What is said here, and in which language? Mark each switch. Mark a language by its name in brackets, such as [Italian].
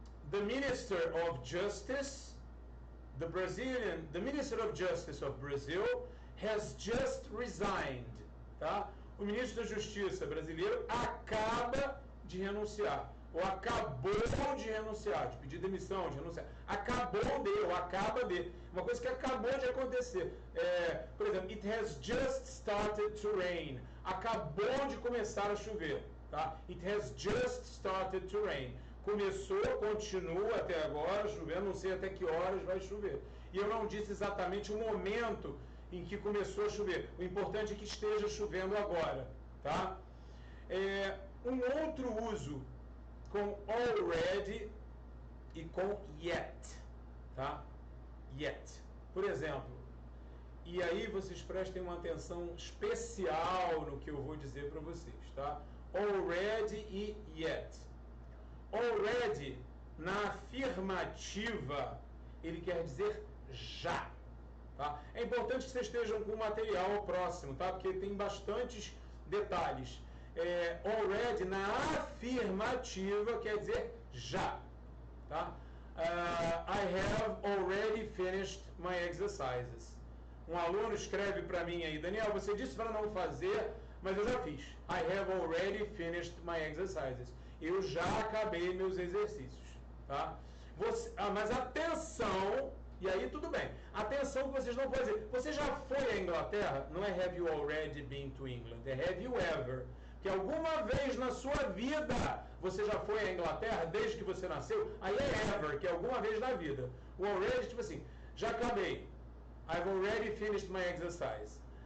[English] The Minister of Justice, the Minister of Justice of Brazil has just resigned, tá? [Portuguese] O ministro da Justiça brasileiro acaba de renunciar, ou acabou de renunciar, de pedir demissão, de renunciar. Acabou de, ou acaba de. Uma coisa que acabou de acontecer. Por exemplo, [English] it has just started to rain. [Portuguese] Acabou de começar a chover, tá? [English] It has just started to rain. [Portuguese] Começou, continua até agora chovendo, não sei até que horas vai chover. E eu não disse exatamente o momento em que começou a chover. O importante é que esteja chovendo agora, tá? Um outro uso com already e com yet, tá? Yet. Por exemplo, e aí vocês prestem uma atenção especial no que eu vou dizer para vocês, tá? Already e yet. Already, na afirmativa, ele quer dizer já. Tá? É importante que vocês estejam com o material próximo, tá? Porque tem bastantes detalhes. Already, na afirmativa, quer dizer já. Tá? [English] I have already finished my exercises. [Portuguese] Um aluno escreve para mim aí, Daniel, você disse para não fazer, mas eu já fiz. [English] I have already finished my exercises. [Portuguese] Eu já acabei meus exercícios. Tá? Mas atenção, e aí tudo bem. Atenção que vocês não podem dizer, você já foi à Inglaterra? Não é [English] have you already been to England, [Portuguese] é [English] have you ever. [Portuguese] Que alguma vez na sua vida você já foi à Inglaterra, desde que você nasceu, aí é ever, que é alguma vez na vida. O already, tipo assim, já acabei. [English] I've already finished my exercise.